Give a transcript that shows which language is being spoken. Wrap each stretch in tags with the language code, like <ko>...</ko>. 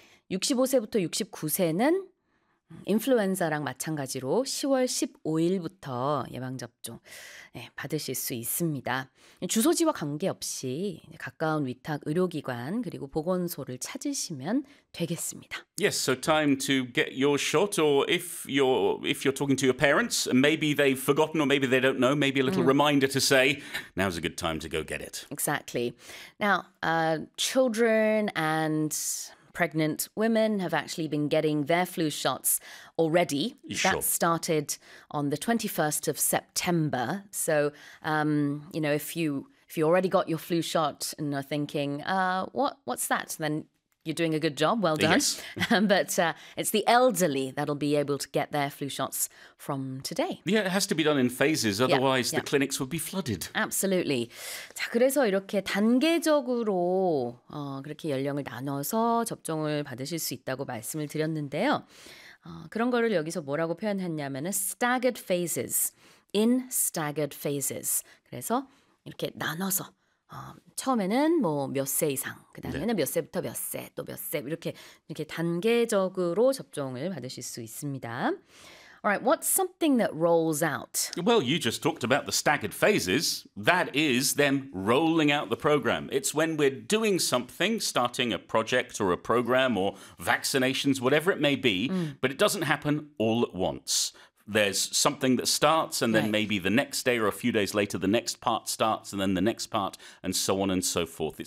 <ko>65세부터 69세는 인플루엔자랑 마찬가지로 10월 15일부터 예방접종 받으실 수 있습니다. 주소지와 관계없이 가까운 위탁 의료기관 그리고 보건소를 찾으시면 되겠습니다.</ko> <en>Yes, so time to get your shot or if you're talking to your parents, maybe they've forgotten or maybe they don't know, maybe a little reminder to say, now's a good time to go get it. Exactly. Now, children and pregnant women have actually been getting their flu shots already. Sure. That started on the 21st of September. So, you know, if you already got your flu shot and are thinking, what's that? Then you're doing a good job. Well done. Yes. But it's the elderly that'll be able to get their flu shots from today. Yeah, it has to be done in phases. Otherwise, yeah. The clinics would be flooded. Absolutely.</en> <ko>자, 그래서 이렇게 단계적으로 그렇게 연령을 나눠서 접종을 받으실 수 있다고 말씀을 드렸는데요. 그런 거를 여기서 뭐라고 표현했냐면은</ko> <en>staggered phases. In staggered phases.</en> <ko>그래서 이렇게 나눠서 처음에는 뭐 몇 세 이상, 그 다음에는 네. 몇 세부터 몇 세, 또 몇 세 이렇게 단계적으로 접종을 받으실 수 있습니다.</ko> <en>All right, what's something that rolls out? Well, you just talked about the staggered phases. That is them rolling out the program. It's when we're doing something, starting a project or a program or vaccinations, whatever it may be, but it doesn't happen all at once. There's something that starts and then right. maybe the next day or a few days later, the next part starts and then the next part and so on and so forth.</en>